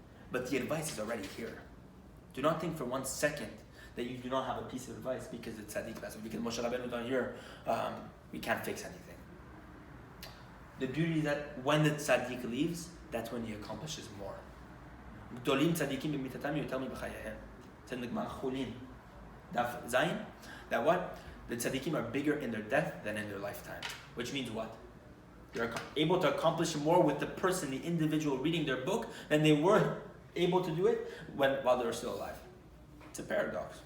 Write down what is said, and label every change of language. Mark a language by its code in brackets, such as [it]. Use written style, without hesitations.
[en] But the advice is already here. Do not think for 1 second that you do not have a piece of advice because the tzaddik vessel, because Moshe Rabbeinu down here, we can't fix anything. The beauty is that when the tzaddik leaves, that's when he accomplishes more. [he] גדולים צדיקים במיתתם יותר מבחייהם. [en] It's in the Gemara Chulin, Daf Zayin, that what? The tzaddikim are bigger in their death than in their lifetime. Which means what? They're able to accomplish more with the person, the individual reading their book, than they were able to do it while they were still alive. It's a paradox.